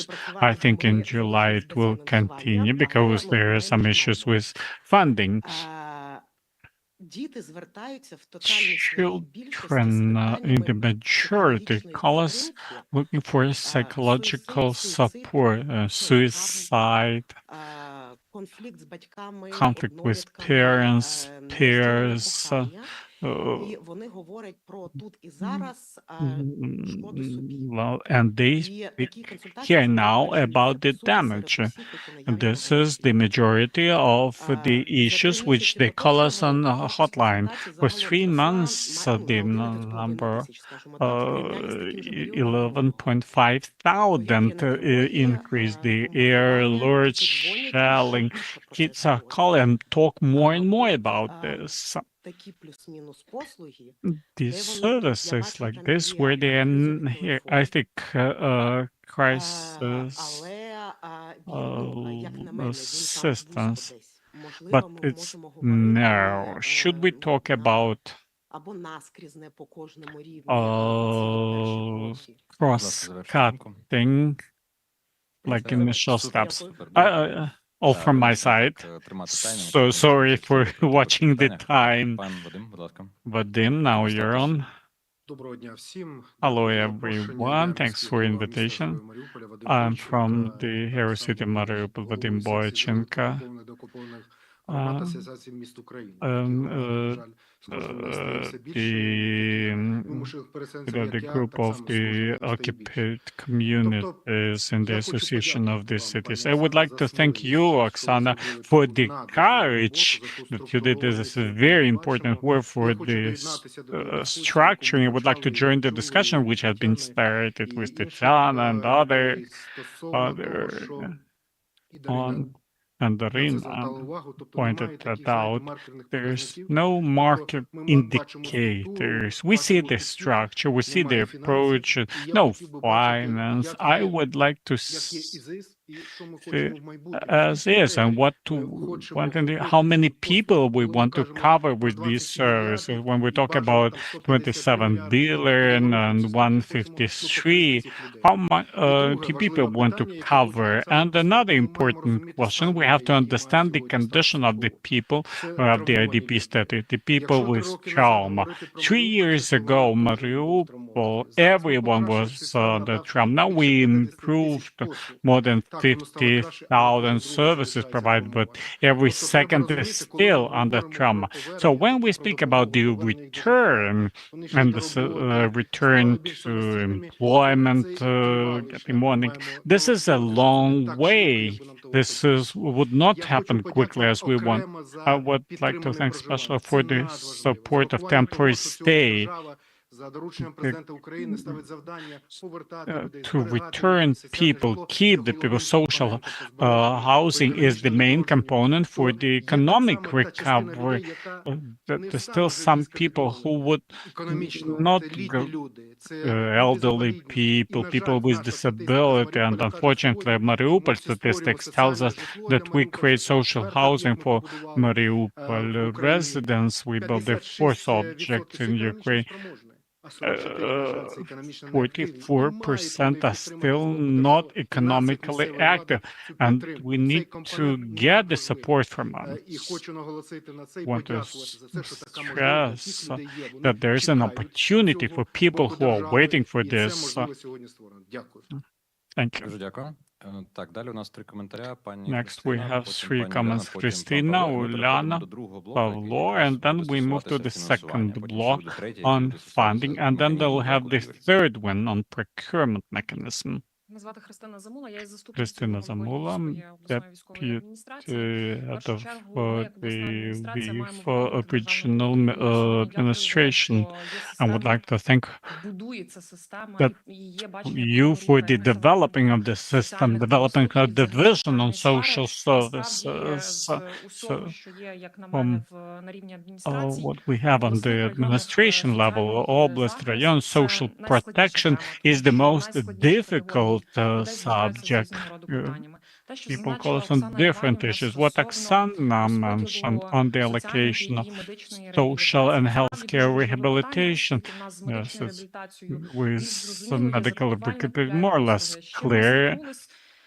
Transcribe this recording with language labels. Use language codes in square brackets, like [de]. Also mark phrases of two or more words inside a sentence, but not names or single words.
[en] I think in July it will continue because there are some issues with funding. Children in the majority call us looking for psychological support, suicide, [uk] конфлікт з батьками, [en] conflict with [uk] однолітками, [en] parents, peers, [uk] кохання. І вони говорять про тут і зараз шкоду собі. [en] well, and they [uk] І [en] speak [uk] такі консультації [en] here now [uk] запроваджуються [en] about the [uk] по суті серед [en] damage. [uk] усіх, які наявні [en] This [uk] на [en] is the majority of the issues which they call us on a hotline. For 3 months, the number 11.5 thousand increased. The air alerts, shelling. Kids are calling and talk more and more about this. [uk] такі плюс-мінус послуги, [en] These services like this, where they are here, I think, crisis [uk] але як на мене, він [en] assistance. [uk] десь. Можливо, [en] But [uk] ми [en] it's [uk] можемо говорити [en] now, should we talk about [uk] або наскрізне по кожному рівню, як ці перші кроки. [en] cross-cutting, like initial steps? All from my side. So sorry for watching the time. [uk] Пан Вадим, будь ласка. [en] Vadim, now you're on. [uk] Доброго дня всім. [en] Hello [uk] Дякую за запрошення. [en] everyone, [uk] Я [en] thanks [uk] міський [en] for [uk] голова [en] invitation. [uk] міста Маріуполя Вадим [en] I'm [uk] Бойченко, [en] from the hero [uk] так [en] city [uk] само [en] Mariupol, Vadim [uk] головою секції [en] Boychenko. [uk] деокупованих громад Асоціації міст України. На жаль, з кожним днем стає все більше [en] The [uk] вимушених переселенців, як [en] the [uk] я, [en] group [uk] так [en] of [uk] само [en] the [uk] служб стає більше. [en] occupied communities in the [uk] Я хочу [en] Association of the [uk] подякувати вам, [en] Cities. [uk] пані [en] I would like [uk] Оксано, [en] to [uk] за [en] thank [uk] сміливість, [en] you, [uk] що ви [en] Oksana, [uk] зробили [en] for [uk] таку [en] the [uk] надважливу [en] courage [uk] роботу, за ту [en] that you did. This is [uk] структурованість, [en] very [uk] яку ми [en] important [uk] бачимо. [en] work for [uk] Я хочу [en] this [uk] доєднатися до дискусії, [en] structure. I [uk] яку ми [en] would like to [uk] почали [en] join the [uk] чули [en] discussion which has been [uk] Тетяни [en] started [uk] і [en] with [uk] інших [en] Tatiana and [uk] людей стосовно того, [en] other [uk] що і Дарина [en] on and [uk] на це [en] Darina [uk] звертала увагу, тобто [en] pointed [uk] немає таких, [en] that [uk] знаєте, [en] out. [uk] маркерних [en] There's [uk] показників. [en] no market [uk] ми бачимо [en] indicators. [uk] структуру, [en] We see [uk] бачимо [en] the [uk] підхід, [en] structure, we see the [uk] немає [en] approach, [uk] фінансів. І я [en] no [uk] хотів би бачити, [en] finance. [uk] як [en] I [uk] є [en] would like to [uk] як є ІЗИС і що ми [en] see [uk] хочемо в майбутньому. [en] as [uk] Скільки [en] is and [uk] людей [en] what [uk] ми [en] to [uk] хочемо [en] want and [uk] охопити [en] how many [uk] цими [en] people we [uk] послугами. [en] want to [uk] Коли ми [en] cover [uk] кажемо [en] with [uk] про [en] these [uk] 27 [en] services. [uk] мільярдів [en] When we [uk] і [en] talk [uk] бажано [en] about [uk] там 150 [en] 27 [uk] мільярдів [en] billion [uk] доларів, [en] and [uk] це скільки ми хочемо [en] 153, [uk] цих людей. [en] how much [uk] І друге [en] do people [uk] важливе [en] want to [uk] питання, яке [en] cover? [uk] хочу так [en] And [uk] само [en] another [uk] поставити, ми маємо [en] important [uk] розуміти [en] question, [uk] стан [en] we [uk] людей, [en] have to [uk] які [en] understand [uk] мають [en] the [uk] сьогодні [en] condition of the [uk] статус [en] people [uk] Це [en] who have the [uk] травмовані [en] IDP [uk] люди. [en] status, the people [uk] Якщо 3 [en] with [uk] роки назад [en] trauma. [uk] говорити про [en] 3 [uk] Маріуполь, [en] years [uk] це [en] ago, [uk] коли кожен був [en] Mariupol, [uk] травмований. Зараз ми [en] everyone was [uk] покращили систему, [en] the [uk] надавши [en] trauma. Now we [uk] більше 50 [en] improved [uk] тисяч послуг. [en] more than [uk] Так, воно стало краще, але [en] 50,000 [uk] кожен другий [en] services [uk] залишається [en] provided, but [uk] травмований. [en] every [uk] Тобто треба [en] second is [uk] розуміти, коли ми [en] still under [uk] говоримо [en] trauma. [uk] про [en] So [uk] повернення, [en] when we [uk] про [en] speak [uk] допомогу, [en] about the [uk] повернення їх до життя, [en] return [uk] вони [en] and [uk] йшли [en] the [uk] до роботи, [en] return [uk] ставали більш [en] to [uk] самостійними. [en] employment, [uk] Це тривалий [en] getting [uk] шлях. Ми [en] money, [uk] маємо [en] this is a [uk] налаштовуватися [en] long [uk] не так швидко, [en] way. [uk] як би нам того [en] This [uk] хотілося. [en] would not [uk] Я [en] happen [uk] хочу [en] quickly as we want. [uk] окремо за [en] I would like to [uk] підтримане [en] thank [uk] проживання. [en] especially [uk] Це [en] for the [uk] надважливо. [en] support [uk] З [en] of [uk] урахуванням [en] temporary [uk] того, що сьогодні [en] stay [uk] держава за дорученням президента України ставить завдання повертати людей, [en] to [uk] зберігати [en] return [uk] людей. Соціальне [en] people, [uk] житло [en] keep [uk] є [en] the people. [uk] головним [en] Social [uk] компонентом по збереженню [en] housing is the main component for the [uk] є так [en] economic [uk] само та частина [en] recovery. [uk] людей, яка [en] That [uk] не [en] there's [uk] стала [en] still some [uk] вже [en] people who would [uk] економічно. [en] not [uk] Це літні [en] go, [uk] люди, це [en] elderly [uk] люди з [en] people, [uk] інвалідністю. І, [en] people [uk] на [en] with [uk] жаль, наша статистика з [en] disability, and [uk] Маріуполя каже [en] unfortunately, [uk] сьогодні, [en] Mariupol [uk] ми всі створюємо [en] statistics tells [uk] соціальне [en] us [uk] житло [en] that [uk] для [en] we [uk] Маріуполя. [en] create [uk] Це [en] social [uk] четверта [en] housing [uk] об'єкт ми [en] for [uk] побудували [en] Mariupol [uk] в Україні. [en] residents. We built the fourth object [uk] 56% це [en] in [uk] економічно [en] Ukraine. [uk] спроможне, а 44%, на жаль, це економічно неактивні. І мають [en] 44% [uk] вони [en] are [uk] підтримати [en] still [uk] з боку [en] not [uk] держави. І нас, як [en] economically [uk] місцевої влади, [en] active, [uk] цю [en] and [uk] підтримку. [en] we [uk] Цей [en] need to [uk] компонент [en] get the [uk] надважливий. [en] support from [uk] І [en] us. [uk] хочу наголосити на це і [en] Want to [uk] подякувати за це, що така можливість [en] stress [uk] для цих людей є. Вони [en] that there is an [uk] чекають [en] opportunity [uk] цього [en] for people [uk] боку [en] who are [uk] держави, [en] waiting for [uk] і це [en] this. [uk] можливо сьогодні створено. Дякую. [en] Thank you. [uk] Дуже дякую. Так, далі у нас 3 коментаря. Пані [en] Next, we [uk] Христина, [en] have [uk] потім [en] 3 [uk] пані [en] comments. [uk] Уляна, потім пан [en] Christina, [uk] Павло. І ми переходимо [en] Uliana, [uk] до другого блоку, який [en] Pavlo, [uk] якраз [en] and then [uk] буде [en] we move to [uk] стосуватися [en] the [uk] фінансування. [en] second [uk] Потім ще [en] block [uk] буде третій, який [en] on [uk] буде стосуватися [en] funding, and then [uk] механізму [en] they'll have the [uk] викликів. [en] third one on procurement mechanism. [uk] Мене звати Христина Замула, я є заступницею [en] Christina [uk] голови [en] Zamula, [uk] Львівської обласної військової адміністрації. В [en] head [uk] першу [en] of [uk] чергу, ми, як обласна адміністрація, [en] the [uk] маємо виконувати [en] regional [uk] державну місію. [en] administration, [uk] Я [en] and would like to thank [uk] будується система, [en] that [uk] і є бачення [en] you for the [uk] рівня [en] developing of the system, [uk] соціальних [en] developing a [uk] послуг і [en] division on [uk] взагалі [en] social [uk] сфери. [en] services. [uk] Насправді, з усього, [en] So, [uk] що є, як на мене, на рівні адміністрації, [en] what we have on the administration level, [uk] область, район, [en] social protection is the most difficult subject. People call us on different issues. What Oksana mentioned on the allocation of social and healthcare rehabilitation, yes, it's with some medical rehabilitation, more or less clear.